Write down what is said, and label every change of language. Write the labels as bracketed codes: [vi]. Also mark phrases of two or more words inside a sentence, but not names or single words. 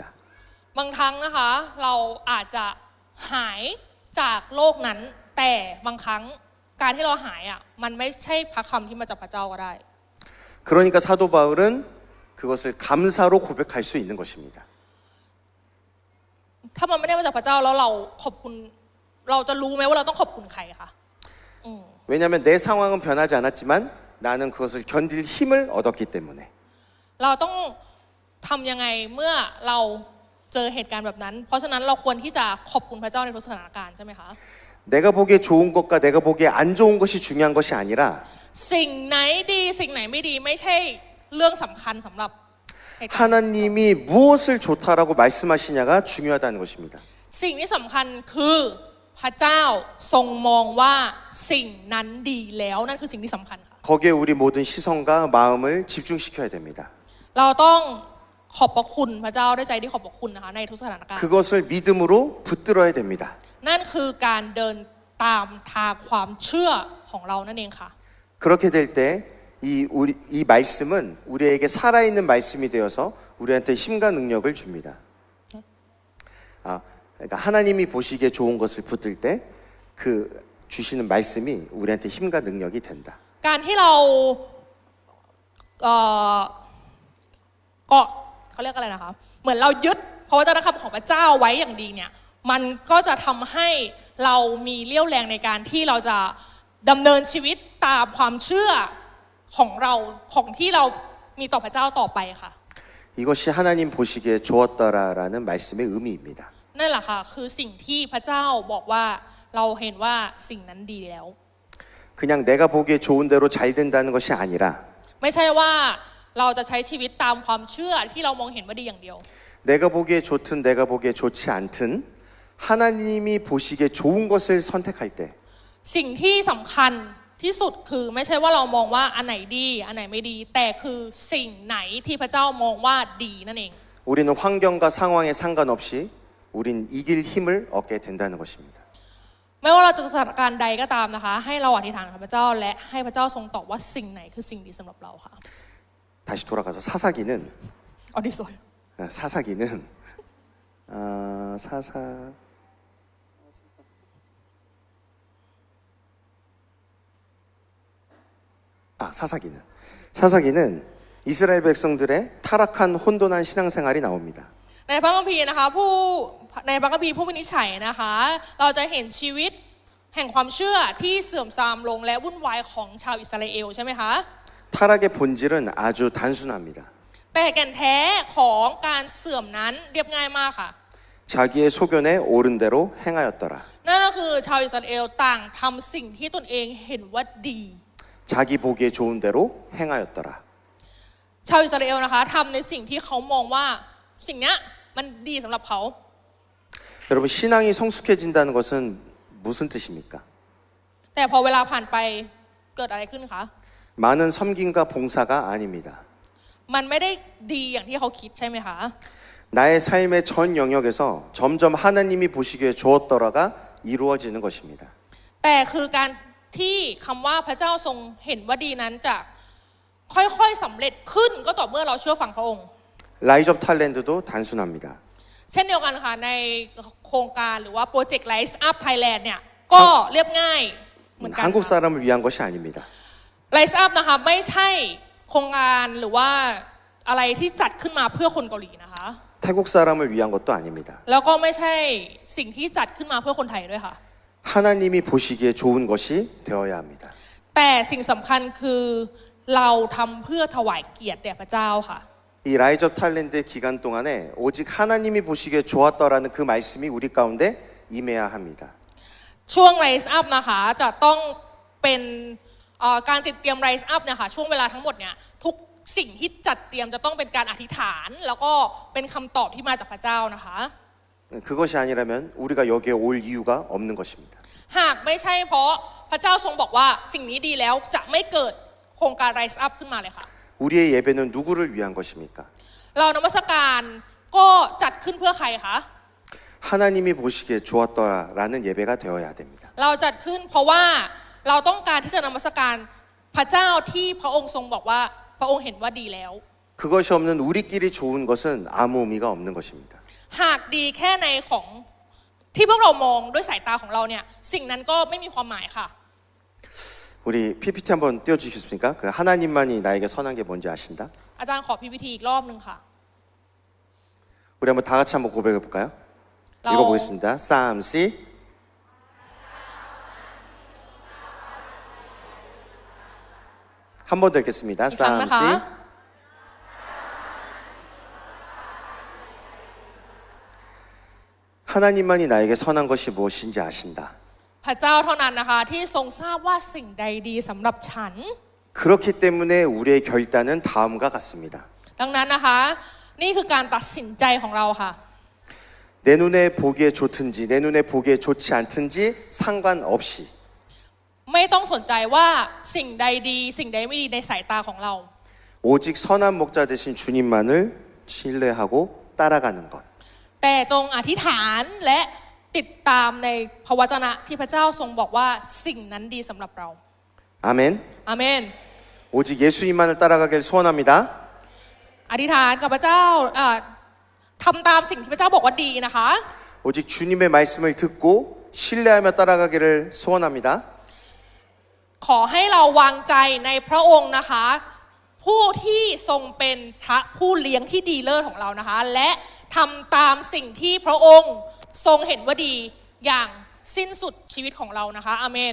[th] บางครั้งนะคะเราอาจจะหายจากโลกนั้นแต่บางครั้งการที่เราหายอ่ะมันไม่ใช่พระคำที่มาจากพระเจ้าก็ได้ [ko] 그러니까 사도 바울은 그것을 감사로 고백할 수 있는 것입니다. [th] ถ้ามันไม่ได้มาจากพระเจ้าแล้วเราขอบคุณเราจะรู้ไหมว่าเราต้องขอบคุณใครคะ [ko] 왜냐하면 내 상황은 변하지 않았지만 나는 그것을 견딜 힘을 얻었기 때문에. [th] เราต้องทำยังไงเมื่อเราเจอเหตุการณ์แบบนั้น เพราะฉะนั้นเราควรที่จะขอบคุณพระเจ้าในทุกสถานการณ์ใช่ไหมคะ [ko] 내가 보기에 좋은 것과 내가 보기에 안 좋은 것이 중요한 것이 아니라 [th] สิ่งไหนดีสิ่งไหนไม่ดีไม่ใช่เรื่องสำคัญสำหรับเหตุการณ์ [ko] 하나님이 무엇을 좋다라고 말씀하시냐가 중요하다는 것입니다. [th] สิ่งที่สำคัญคือพระเจ้าทรงมองว่าสิ่งนั้นดีแล้วนั่นคือสิ่งที่สำคัญค่ะ [ko] 거기에 우리 모든 시선과 마음을 집중시켜야 됩니다. [th] เราต้องขอบพระคุณพระเจ้าด้วยใจที่ขอบพระคุณนะคะในทุกสถานการณ์ [ko] 그것을 믿음으로 붙들어야 됩니다. [th] นั่นคือการเดินตามทางความเชื่อของเรานั่นเองค่ะ [ko] 그렇게 될 때 이 말씀은 우리에게 살아있는 말씀이 되어서 우리한테 힘과 능력을 줍니다. 그러니까 하나님이 보시기에 좋은 것을 붙들 때 그 주시는 말씀이 우리한테 힘과 능력이 된다. [th] การที่เราเกาะเขาเรียกอะไรนะคะเหมือนเรายึดพระวจนะคำของพระเจ้าไว้อย่างดีเนี่ยมันก็จะทำให้เรามีเรี่ยวแรงในการที่เราจะดำเนินชีวิตตามความเชื่อของเราของที่เรามีต่อพระเจ้าต่อไปค่ะ [ko] 이것이 하나님 보시기에 좋았더라라는 말씀의 의미입니다. [th] นั่นแหละค่ะคือสิ่งที่พระเจ้าบอกว่าเราเห็นว่าสิ่งนั้นดีแล้ว [ko] 그냥 내가 보기에 좋은 대로 잘 된다는 것이 아니라 [th] ไม่ใช่ว่าเราจะใช้ชีวิตตามความเชื่อที่เรามองเห็นว่าดีอย่างเดียว [ko] 내가 보기에 좋든 내가 보기에 좋지 않든 하나님이 보시기에 좋은 것을 선택할 때 [th] สิ่งที่สำคัญที่สุดคือไม่ใช่ว่าเรามองว่าอันไหนดีอันไหนไม่ดีแต่คือสิ่งไหนที่พระเจ้ามองว่าดีนั่นเอง [ko] 우리는 환경과 상황에 상관없이 우린 이길 힘을 얻게 된다는 것입니다. [th] ไม่ว่าเราจะสถานการณ์ใดก็ตามนะคะให้เราอธิษฐานกับพระเจ้าและให้พระเจ้าทรงตอบว่าสิ่งไหนคือสิ่งดีสำหรับเราค่ะ [ko] 다시 돌아가서 사사기는 อดิสวย 사사기는 사사기는 이스라엘 백성들의 타락한 혼돈한 신앙생활이 나옵니다. [th] ในพระคัมภีร์นะคะในพระคัมภีร์ผู้วินิจฉัยนะคะเราจะเห็นชีวิตแห่งความเชื่อที่เสื่อมทรามลงและวุ่นวายของชาวอิสราเอลใช่ไหมคะ [ko] 타락의 본질은 아주 단순합니다. [th] แต่แก่นแท้ของการเสื่อมนั้นเรียบง่ายมากค่ะ [ko] 자기의 소견에 옳은 대로 행하였더라. [th] นั่นก็คือชาวอิสราเอลต่างทำสิ่งที่ตนเองเห็นว่าดี [ko] 자기 보기에 좋은 대로 행하였더라. [th] ชาวอิสราเอลนะคะทำในสิ่งที่เขามองว่าสิ่งเนี้ยมันดีสำหรับเขา [ko] 여러분 신앙이 성숙해진다는 것은 무슨 뜻입니까? [th] แต่พอเวลาผ่านไปเกิดอะไรขึ้นคะ [ko] 많은 섬김과 봉사가 아닙니다. [th] มันไม่ได้ดีอย่างที่เขาคิดใช่ไหมคะ [ko] 나의 삶의 전 영역에서 점점 하나님이 보시기에 좋았더라가 이루어지는 것입니다. [th] แต่คือการที่คำว่าพระเจ้าทรงเห็นว่าดีนั้นจะค่อยๆสำเร็จขึ้นก็ต่อเมื่อเราเชื่อฟังพระองค์ [ko] 라이즈 오브 탤런트도 단순합니다. [th] เช่นเดียวกันค่ะในโครงการหรือว่าโปรเจกต์ Rise Up Thailand เนี่ยก็เรียบง่ายเหมือนกัน [ko] 한국 사람을 위한 것이 아닙니다. [th] Rise Up นะคะไม่ใช่โครงการหรือว่าอะไรที่จัดขึ้นมาเพื่อคนเกาหลีนะคะ [ko] 태국 사람을 위한 것도 아닙니다. [th] แล้วก็ไม่ใช่สิ่งที่จัดขึ้นมาเพื่อคนไทยด้วยค่ะ [ko] 하나님이 보시기에 좋은 것이 되어야 합니다. [th] แต่สิ่งสำคัญคือเราทำเพื่อถวายเกียรติแด่พระเจ้าค่ะ [ko] 이 라이즈 오브 탤런트 기간 동안에 오직 하나님이 보시기에 좋았더라는 그 말씀이 우리 가운데 임해야 합니다. [th] ช่วง Rise Up นะคะจะต้องเป็นการจัดเตรียม Rise Up เนี่ยค่ะช่วงเวลาทั้งหมดเนี่ยทุกสิ่งที่จัดเตรียมจะต้องเป็นการอธิษฐานแล้วก็เป็นคำตอบที่มาจากพระเจ้านะคะ [ko] 그것이 아니라면 우리가 여기에 올 이유가 없는 것입니다. [th] หากไม่ใช่เพราะพระเจ้าทรงบอกว่าสิ่งนี้ดีแล้วจะไม่เกิดโครงการ Rise Up ขึ้นมาเลยค่ะ [ko] 우리의 예배는 누구를 위한 것입니까? [th] เรานมัสการก็จัดขึ้นเพื่อใครคะ [ko] 하나님이 보시기에 좋았더라라는 예배가 되어야 됩니다. [th] เราจัดขึ้นเพราะว่าเราต้องการที่จะนมัสการพระเจ้าที่พระองค์ทรงบอกว่าพระองค์เห็นว่าดีแล้ว [ko] 그것이 없는 우리끼리 좋은 것은 아무 의미가 없는 것입니다. [th] หากดีแค่ในของที่พวกเรามองด้วยสายตาของเราเนี่ยสิ่งนั้นก็ไม่มีความหมายค่ะ [ko] 우리 PPT 한번 띄워주시겠습니까? 그 하나님만이 나에게 선한 게 뭔지 아신다? [th] อาจารย์ขอ PPT อีกรอบนึงค่ะ [ko] 우리 한번 다 같이 한번 고백해 볼까요? 라- 읽어보겠습니다. 싸움씨. 한 번 더 읽겠습니다. [th] อีกครั้งนะคะ 싸움씨. [ko] 하나님만이 나에게 선한 것이 무엇인지 아신다. [th] พระเจ้าเท่านั้นนะคะที่ทรงทราบว่าสิ่งใดดีสำหรับฉัน [ko] 그렇기 때문에 우리의 결단은 다음과 같습니다. [th] ดังนั้นนะคะนี่คือการตัดสินใจของเราค่ะ [ko] 내 눈에 보기에 좋든지 내 눈에 보기에 좋지 않든지 상관없이 [th] ไม่ต้องสนใจว่าสิ่งใดดีสิ่งใดไม่ดีในสายตาของเรา [ko] 오직 선한 목자 되신 주님만을 신뢰하고 따라가는 것. [th] แต่จงอธิษฐานและติดตามในพระวจนะที่พระเจ้าทรงบอกว่าสิ่งนั้นดีสำหรับเรา [ko] 아멘. [th] อาเมน [ko] 오직 예수님만을 따라가길 소원합니다. [th] อธิษฐานกับพระเจ้าทำตามสิ่งที่พระเจ้าบอกว่าดีนะคะ [ko] 오직 주님의 말씀을 듣고 신뢰하며 따라가기를 소원합니다. [th] ขอให้เราวางใจในพระองค์นะคะ ผู้ที่ทรงเป็นพระผู้เลี้ยงที่ดีเลิศของเรานะคะ และทำตามสิ่งที่พระองค์ทรงเห็นว่าดีอย่างสิ้นสุดชีวิตของเรานะคะอาเมน